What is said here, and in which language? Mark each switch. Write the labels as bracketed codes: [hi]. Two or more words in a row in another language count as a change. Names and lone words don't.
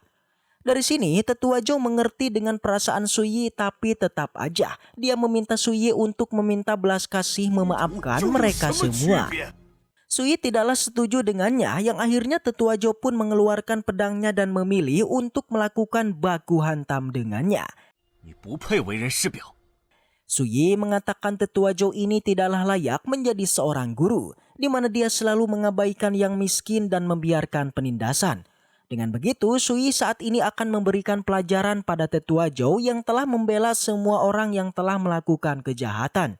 [id] Dari sini Tetua Zhou mengerti dengan perasaan Sui, tapi tetap aja dia meminta Sui untuk meminta belas kasih memaafkan mereka semua. Sui tidaklah setuju dengannya, yang akhirnya Tetua Zhou pun mengeluarkan pedangnya dan memilih untuk melakukan baku hantam dengannya. [zh] 你不配为人师表。 [id] Sui mengatakan Tetua Zhou ini tidaklah layak menjadi seorang guru, di mana dia selalu mengabaikan yang miskin dan membiarkan penindasan. Dengan begitu, Sui saat ini akan memberikan pelajaran pada Tetua Zhou yang telah membela semua orang yang telah melakukan kejahatan.